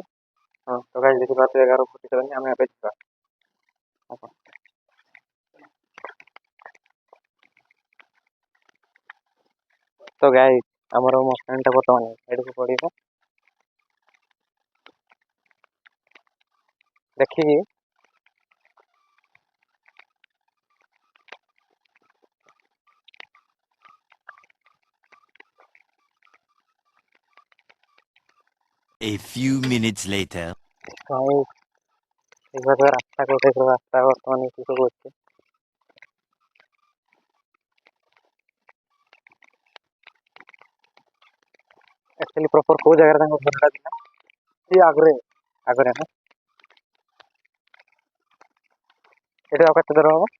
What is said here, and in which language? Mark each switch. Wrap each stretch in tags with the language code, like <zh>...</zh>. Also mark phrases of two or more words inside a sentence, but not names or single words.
<or>ହଁ ତ ଗାଇସ୍ ଦେଖିପାରୁଥିବେ 11:47 ଆମେ ଏବେ ଯିବା। ତ ଗାଇସ୍ ଆମର ମଶାଣିଟା ବର୍ତ୍ତମାନ ଏଠିକୁ ପଡ଼ିବ ଦେଖିକି</or> <en>A few minutes later.</en> <or>ରାସ୍ତା ଗୋଟେ ରାସ୍ତା ବର୍ତ୍ତମାନ ଏଠି ସବୁ ଅଛି।</or> <en>actually proper</en> <or>କୋଉ ଜାଗାରେ ତାଙ୍କ ଘରଟା ଥିଲା? ସେ ଆଗରେ ନା ଏଠି ଆଉ କେତେ ଦୂର ହବ?</or>